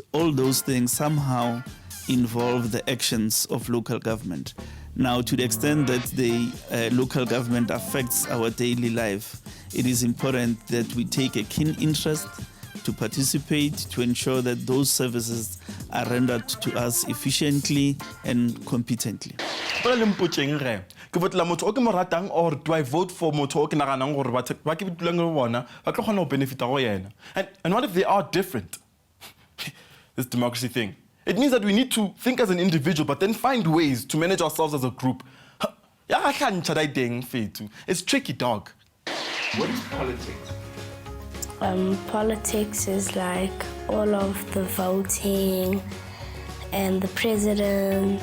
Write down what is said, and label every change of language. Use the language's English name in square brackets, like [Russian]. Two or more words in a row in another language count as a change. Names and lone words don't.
[English] All those things somehow involve the actions of local government. Now, to the extent that the local government affects our daily life, it is important that we take a keen interest to participate, to ensure that those services are rendered to us efficiently and competently. [Tswana] Ke votela motho o ke mo ratang, [English] or do I vote for [Tswana] motho o ke naganang gore ba ke dulang le bona ba tlo kgona go benefita go yena? [English] And what if they are different? This democracy thing. It means that we need to think as an individual, but then find ways to manage ourselves as a group. It's tricky, dog. What is politics? Politics is like all of the voting and the president.